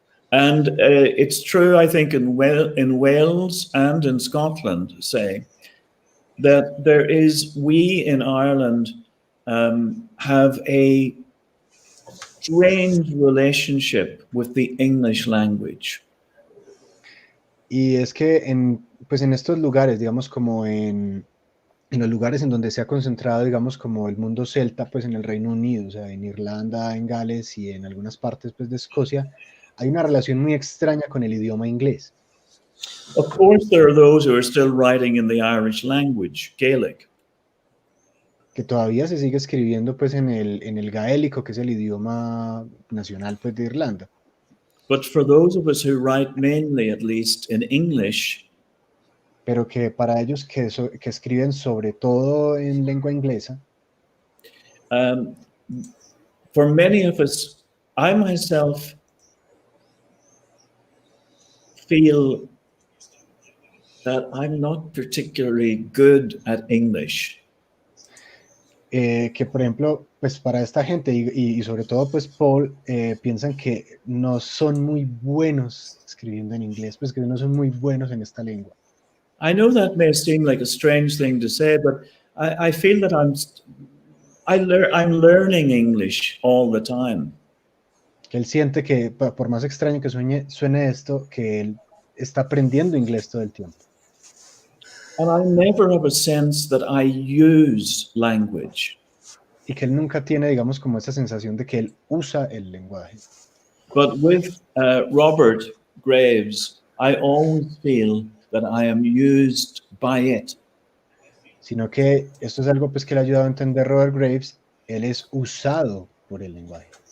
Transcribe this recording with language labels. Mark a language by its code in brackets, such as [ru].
[en] And it's true, I think, in Wales and in Scotland, say, that we in Ireland have a strange relationship with the English language. [es] Y es que pues en estos lugares, digamos, como en los lugares en donde se ha concentrado, digamos, como el mundo celta, pues en el Reino Unido, o sea, en Irlanda, en Gales y en algunas partes, pues, de Escocia, hay una relación muy extraña con el idioma inglés. [en] Of course, there are those who are still writing in the Irish language, Gaelic. [es] Que todavía se sigue escribiendo, pues, en el gaélico, que es el idioma nacional, pues, de Irlanda. [en] But for those of us who write mainly, at least, in English, [es] pero que para ellos que escriben sobre todo en lengua inglesa, [en] for many of us, I myself feel that I'm not particularly good at English. [es] Que por ejemplo, pues para esta gente y sobre todo pues Paul, piensan que no son muy buenos escribiendo en inglés, pues que no son muy buenos en esta lengua. [en] I know that may seem like a strange thing to say, but I feel that I'm learning English all the time. [es] Que él siente que, por más extraño que suene esto, que él está aprendiendo inglés todo el tiempo. [en] And I never have a sense that I use language. [es] Y que él nunca tiene, digamos, como esa sensación de que él usa el lenguaje. [en] But with Robert Graves, I always feel that I am used by it. [es] Sino que esto es algo pues, que le ha ayudado a entender Robert Graves, él es usado por el lenguaje.